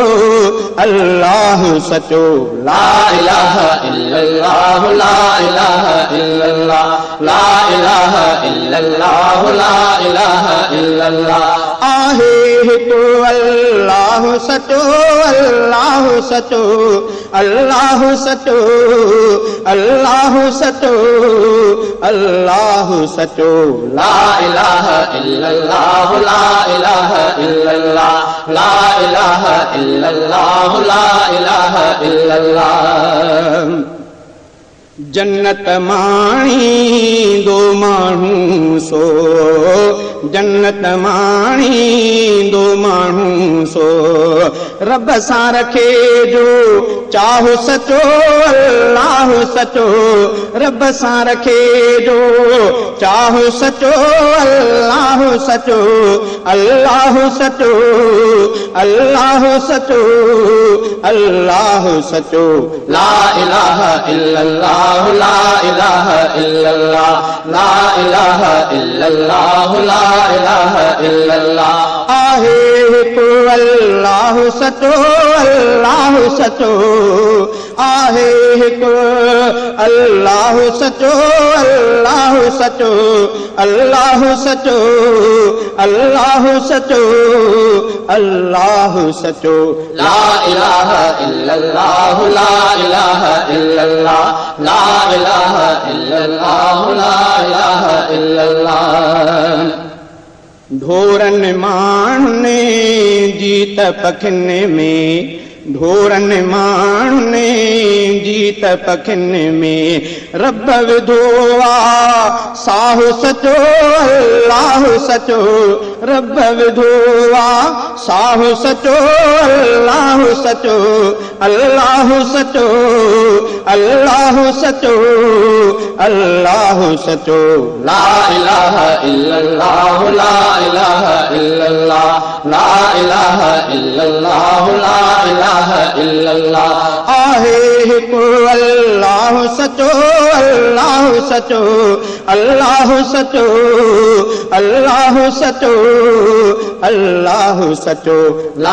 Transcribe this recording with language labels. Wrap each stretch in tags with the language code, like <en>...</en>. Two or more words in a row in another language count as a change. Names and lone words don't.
<sd>अल्लाह सचो</sd> <ar>لا إله إلا الله لا إله إلا الله لا إله إلا الله لا إله إلا الله</ar> <sd>आहे हिकु अल्लाह सचो</sd> <ar>अल्लाह सचो अल्लाह सचो</ar> <sd>अल्लाह सचो अल्लाह सचो</sd> <ar>لا إله إلا الله لا إله إلا الله لا إله إلا الله لا إله إلا الله</ar> <sd>जन्नत माणी दो माण्हू सो जन्नत माणी दो माण्हू सो रब सां रखे जो चाहो सचो अल्लाह सचो रब सां रखे जो चाहो सचो अल्लाह सचो अल्लाह सचो अल्लाह सचो अल्लाह सचो</sd> <ar>لا إله إلا الله لا إله إلا الله لا إله إلا الله لا إله إلا الله</ar> <sd>आहे हिकु अल्लाह सचो अल्लाह सचो आहे हिकु अल्लाह सचो अल्लाह सचो अल्लाह सचो अल्लाह सचो अल्लाह सचो</sd> <ar>لا إله إلا الله لا إله إلا الله لا إله إلا الله لا إله إلا الله</ar> <sd>ढोरन माण्हुनि जीत पखियुनि में ढोरन माण्हुनि जीत पखियुनि में रब विधो आहे साहु सचो अल्लाह सचो रब विधो आहे साहु सचो अल्लाह सचो अल्लाह सचो अल्लाह सचो अल्लाह सचो</sd> <ar>لا إله إلا الله لا إله إلا الله لا إله إلا الله لا</ar> <sd>इलाहा इल्लल्लाह आहे हिकु अल्लाह सचो अल्लाह सचो अल्लाह सचो अल्लाह सचो अल्लाह सचो ला</sd>